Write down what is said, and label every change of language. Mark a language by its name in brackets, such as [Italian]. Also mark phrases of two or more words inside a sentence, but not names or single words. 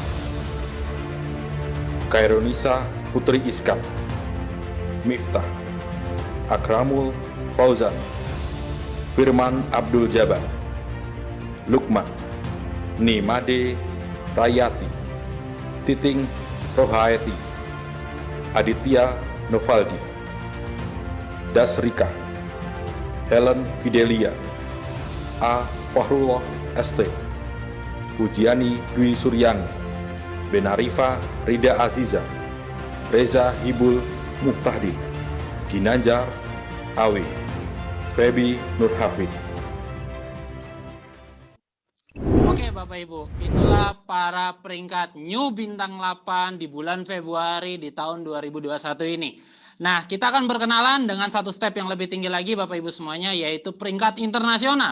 [Indonesian] Kaironisa Putri Iskat, Miftah, Akramul Fauzan, Firman Abdul Jabar, Lukman, Nimade Rayati, Titing Rohaeti, Aditya Novaldi, Dasrika, Helen Fidelia, A. Fahrullah ST, Pujiani Dwi Suryani, Benarifa Rida Aziza, Reza Hibul Muhtahdi, Ginanjar Awe, Febi Nurhafid. Oke Bapak Ibu, itulah para peringkat new bintang 8 di bulan Februari di tahun 2021 ini. Nah, kita akan berkenalan dengan satu step yang lebih tinggi lagi Bapak Ibu semuanya, yaitu peringkat internasional.